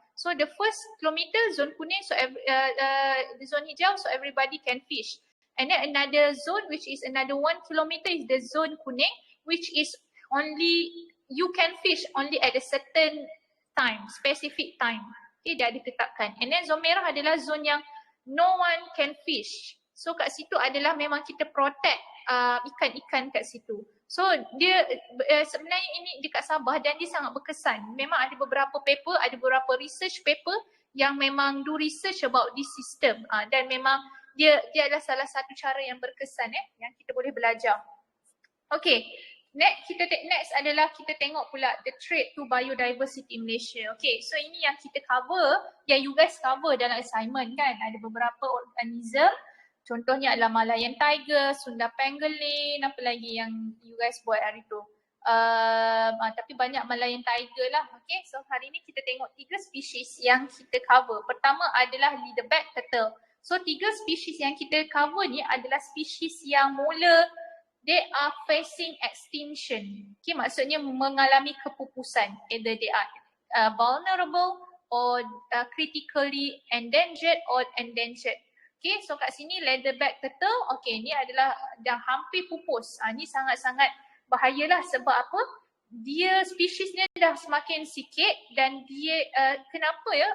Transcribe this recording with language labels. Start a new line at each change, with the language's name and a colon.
English: So the first kilometer zone kuning, so the zone hijau, so everybody can fish. And then another zone which is another 1 kilometer is the zone kuning, which is only you can fish only at a certain time, specific time. Okay,
Malay: dia ada tetapkan.
English: And then zone merah adalah zone yang no one can fish.
Malay: So kat situ adalah memang kita protect ikan-ikan kat situ. So dia sebenarnya ini dekat Sabah dan dia sangat berkesan. Memang ada beberapa paper, ada beberapa research paper yang memang
English: do research about this system.
Malay: Dan memang dia adalah salah satu cara yang berkesan yang kita boleh belajar.
English: Okay, next
Malay: adalah kita tengok pula
English: the threat to biodiversity in Malaysia.
Malay: Okay, so ini yang kita cover, yang
English: you guys cover
Malay: dalam assignment kan. Ada beberapa organism. Contohnya adalah Malayan Tiger, Sunda Pangolin, apa lagi yang you guys buat hari tu. Tapi banyak Malayan Tiger lah. Okay, so hari ni kita tengok 3 spesies yang kita cover. Pertama adalah leatherback turtle. So 3 spesies yang kita cover ni adalah spesies yang mula
English: they are facing extinction.
Malay: Okay, maksudnya mengalami kepupusan.
English: Either they are vulnerable or critically endangered or endangered.
Malay: Okay, so kat sini leatherback turtle, okay, ni adalah dah hampir pupus. Ni sangat-sangat bahayalah sebab apa? Dia spesiesnya dah semakin sikit dan dia kenapa ya?